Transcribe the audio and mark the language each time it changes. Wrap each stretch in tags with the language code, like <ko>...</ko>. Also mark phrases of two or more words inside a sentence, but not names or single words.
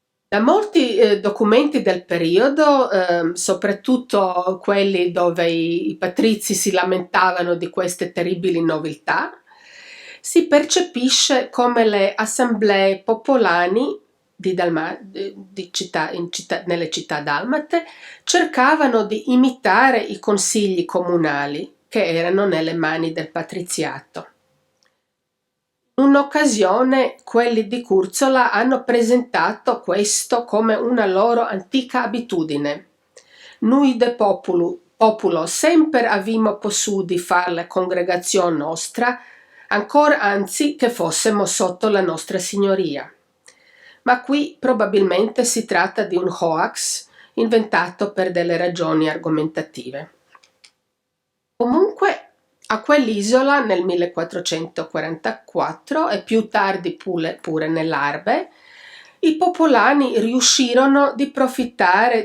<it>Da molti documenti del periodo, soprattutto quelli dove i patrizi si lamentavano di queste terribili nobiltà, si percepisce come le assemblee popolani nelle città dalmate cercavano di imitare i consigli comunali che erano nelle mani del patriziato. In un'occasione quelli di Curzola hanno presentato questo come una loro antica abitudine.</it> <vec>Noi de populo sempre avimo possudi far la congregazione nostra, ancora anzi che fossimo sotto la nostra signoria.</vec> <it>Ma qui probabilmente si tratta di un hoax inventato per delle ragioni argomentative. Comunque, a quell'isola nel 1444 e più tardi pure nell'Arbe, i popolani riuscirono di profittare</it>